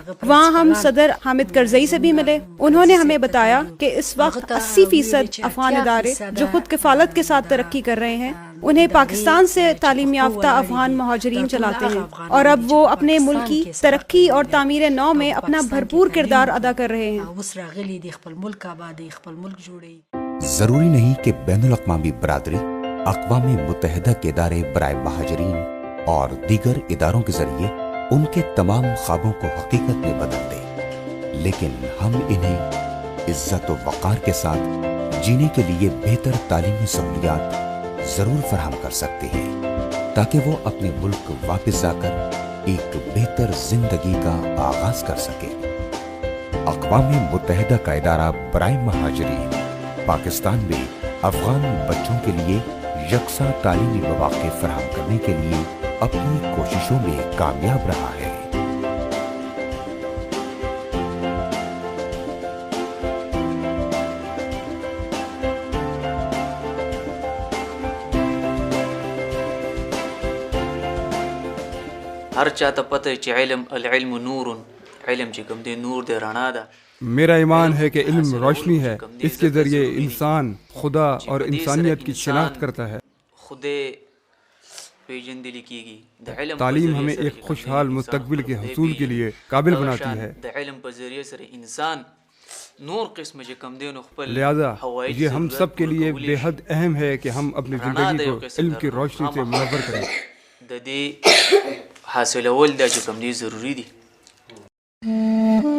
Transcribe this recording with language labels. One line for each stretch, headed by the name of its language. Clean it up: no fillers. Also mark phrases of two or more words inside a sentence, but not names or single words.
Urdu: وہاں ہم صدر حامد کرزئی سے بھی ملے۔ انہوں نے ہمیں بتایا کہ اس وقت 80% افغان ادارے جو خود کفالت کے ساتھ ترقی کر رہے ہیں، انہیں پاکستان سے تعلیم یافتہ افغان مہاجرین چلاتے ہیں اور اب وہ اپنے ملک کی ترقی اور تعمیر نو میں اپنا بھرپور کردار ادا کر رہے ہیں. ضروری نہیں کہ بین الاقوامی برادری اقوام متحدہ کے ادارے برائے مہاجرین اور دیگر اداروں کے ذریعے ان کے تمام خوابوں کو حقیقت میں بدل دے، لیکن ہم انہیں عزت و وقار کے ساتھ جینے کے لیے بہتر تعلیمی سہولیات ضرور فراہم کر سکتے ہیں تاکہ وہ اپنے ملک واپس جا کر ایک بہتر زندگی کا آغاز کر سکے۔ اقوام متحدہ کا ادارہ برائے مہاجرین پاکستان میں افغان بچوں کے لیے یکساں تعلیمی مواقع فراہم کرنے کے لیے اپنی کوششوں میں کامیاب رہا ہے۔
Pashto: هر چاته پته چې
Arabic: العلم نور،
Pashto: علم چې کوم دی نور دی، رڼا ده۔
Urdu: میرا ایمان ہے کہ علم روشنی ہے، اس کے ذریعے انسان خدا اور انسانیت کی شناخت کرتا ہے۔
Pashto: خدے پیجندلی کیږي۔
Urdu: تعلیم ہمیں ایک خوشحال مستقبل کے حصول کے لیے قابل بناتی ہے۔
Pashto: د علم په ذریعے سره انسان نور قسم چې کوم دی نو خپل
Urdu: لہذا یہ ہم سب کے لیے بے حد اہم ہے کہ ہم اپنی زندگی کو علم کی روشنی سے منور کریں۔
Pashto: د دې حاصلول دا چې کوم دی ضروری دي۔